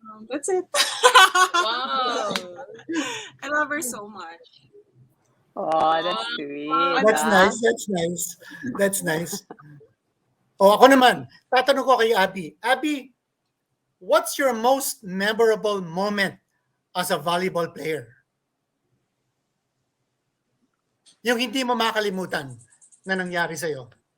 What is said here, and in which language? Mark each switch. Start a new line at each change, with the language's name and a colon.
English: That's it. Wow. I love her so much. Oh, that's sweet. That's nice. That's nice.
Filipino: O ako naman, tatanong ko kay Aby.
English: Aby, what's your most memorable moment as a volleyball player?
Filipino: Yung hindi mo makalimutan na nangyari sa'yo.